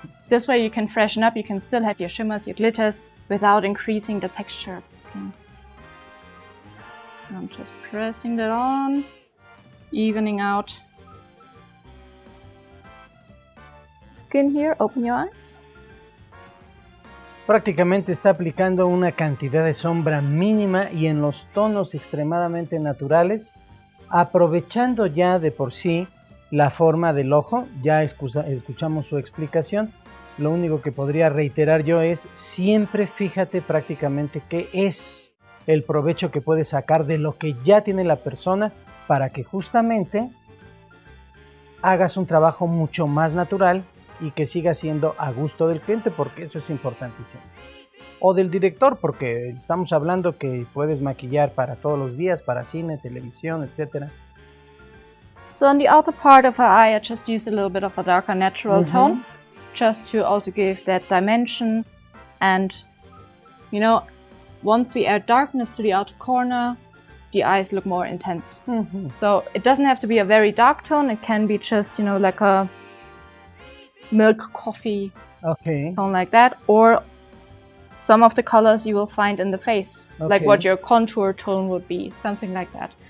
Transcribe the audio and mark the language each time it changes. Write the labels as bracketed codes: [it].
[en] This way you can freshen up, you can still have your shimmers, your glitters without increasing the texture of the skin. So I'm just pressing that on, evening out skin here. Open your eyes. [es] Prácticamente está aplicando una cantidad de sombra mínima y en los tonos extremadamente naturales, aprovechando ya de por sí la forma del ojo. Ya escuchamos su explicación. Lo único que podría reiterar yo es siempre fíjate prácticamente qué es el provecho que puedes sacar de lo que ya tiene la persona para que justamente hagas un trabajo mucho más natural y que siga siendo a gusto del cliente, porque eso es importantísimo. O del director, porque estamos hablando que puedes maquillar para todos los días, para cine, televisión, etc. [en] So on the outer part of her eye, I just use a little bit of a darker natural tone, just to also give that dimension. And, you know, once we add darkness to the outer corner, the eyes look more intense. So it doesn't have to be a very dark tone. It can be just, you know, like a milk coffee tone like that, or some of the colors you will find in the face, like what your contour tone would be, something like that.